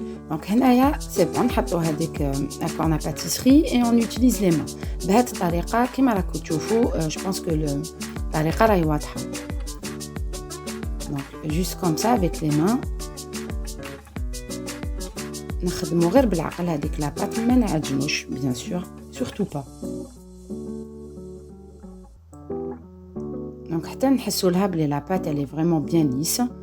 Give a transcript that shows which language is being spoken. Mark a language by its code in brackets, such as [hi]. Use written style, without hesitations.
[fr] Donc [ar] هنايا [fr] c'est bon, [ar] نحطو هذيك [fr] la corne à pâtisserie et on utilise les mains. [ar] بهذه الطريقة كما راكم تشوفوا, [fr] je pense que [ar] الطريقة راهي واضحة. [fr] Donc juste comme ça avec les mains. [ar] نخدمو غير بالعقل هذيك لا بات, ما نعجنوش [fr] bien sûr, surtout pas. Donc [ar] حتى نحسوا لها بلي [fr] لا بات elle est vraiment bien lisse.